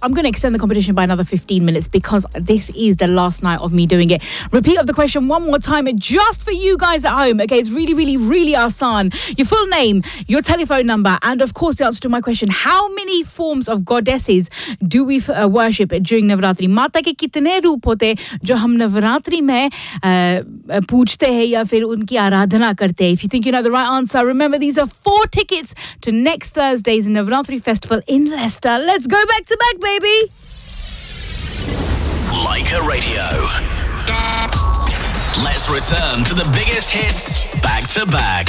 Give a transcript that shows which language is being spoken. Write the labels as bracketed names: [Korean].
[English] I'm going to extend the competition by another 15 minutes because this is the last night of me doing it. Repeat of the question one more time just for you guys at home. Okay, it's really, really, really our son. Your full name, your telephone number, and of course the answer to my question, how many forms of goddesses do we worship during Navratri? [Hindi] माता के कितने रूप होते जो हम नवरात्रि में पूछते है या फिर उनकी आराधना करते. [English] If you think you know the right answer, remember these are 4 tickets to next Thursday's Navratri Festival in Leicester. Let's go back to back, baby! Leica Radio. Let's return to the biggest hits back to back.